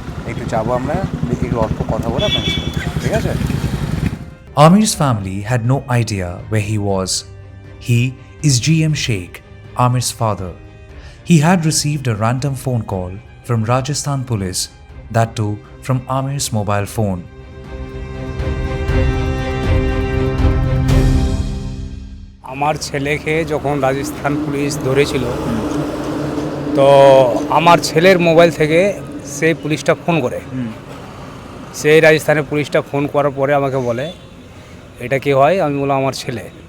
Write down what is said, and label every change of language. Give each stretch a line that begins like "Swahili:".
Bangla: একটু যাবো আমরা, দেখি একটু অল্প কথা বলে আপনার সাথে, ঠিক আছে?
English: Amir's family had no idea where he was. He is GM Sheikh, Amir's father. He had received a random phone call from Rajasthan police, that too from Amir's mobile phone.
Bangla: আমার ছেলেকে যখন রাজস্থান পুলিশ ধরেছিল, তো আমার ছেলের mobile থেকে সেই পুলিশটা phone করে, সেই রাজস্থানের পুলিশটা ফোন করার পরে আমাকে বলে এটা কি হয়, আমি বললাম আমার ছেলে।